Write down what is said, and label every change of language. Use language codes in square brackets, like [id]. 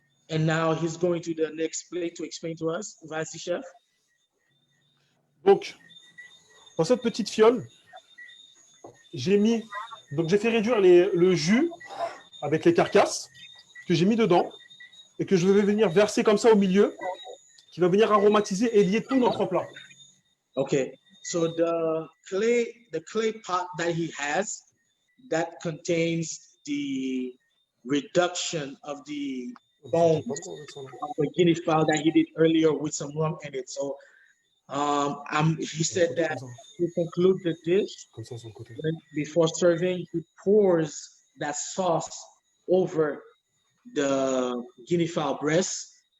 [en] And now he's going to the next plate to explain to us. [fr] Vas-y, chef. Donc, dans cette petite fiole, j'ai fait réduire le jus avec les carcasses que j'ai mis dedans et que je vais venir verser comme ça au milieu, qui va venir aromatiser et lier tout notre plat. [en] Okay, so the clay pot that he has that contains the reduction of the bones of the guinea fowl that he did earlier with some rum in it. So he said that to conclude the dish, before serving, he pours that sauce over the guinea fowl breast.